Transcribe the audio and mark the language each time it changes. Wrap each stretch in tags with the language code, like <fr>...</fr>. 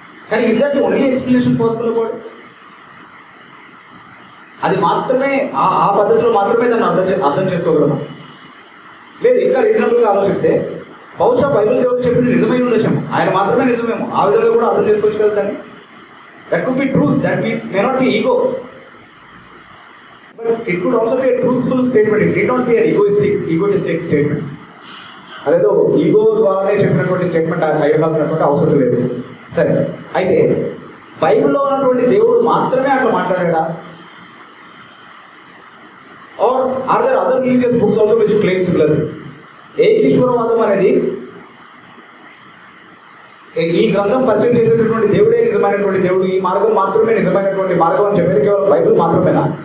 <en>కానీ is that the only explanation possible about?</en> <te>అది మాత్రమే ఆ పద్ధతిలో మాత్రమే దాన్ని అర్థం చేసుకోగలము. లేదు, ఇంకా రీజనబుల్గా ఆలోచిస్తే బహుశా బైబిల్ దేవుడు చెప్పింది నిజమై ఉండొచ్చాము, ఆయన మాత్రమే నిజమేమో, ఆ విధంగా కూడా అర్థం చేసుకోవచ్చు కదా దాన్ని.</te> <en>That could be truth, that may not be ego. But it could also be a truthful statement. It need not be an egoistic statement.</en> <te>అదేదో ఈగో ద్వారానే చెప్పినటువంటి స్టేట్మెంట్ అయ్యాల్సినటువంటి అవసరం లేదు. సరే, అయితే బైబిల్లో ఉన్నటువంటి దేవుడు మాత్రమే అట్లా మాట్లాడా?</te> <en>Are are there other religious books also which claim similar things?</en> <te>ఏకీశ్వరవాదం అనేది ఈ గ్రంథం పరిచయం చేసేటటువంటి దేవుడే నిజమైనటువంటి దేవుడు, ఈ మార్గం మాత్రమే నిజమైనటువంటి మార్గం అని చెప్పేది కేవలం బైబిల్ మాత్రమేనా?</te>